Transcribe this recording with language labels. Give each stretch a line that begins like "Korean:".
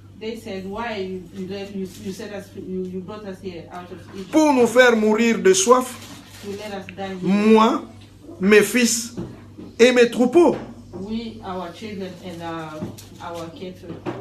English: They said, why you set us, you brought us here out of Egypt
French: pour nous faire mourir de soif,
English: to let us die here.
French: moi, mes fils et mes troupeaux.
English: We, our children and our cattle.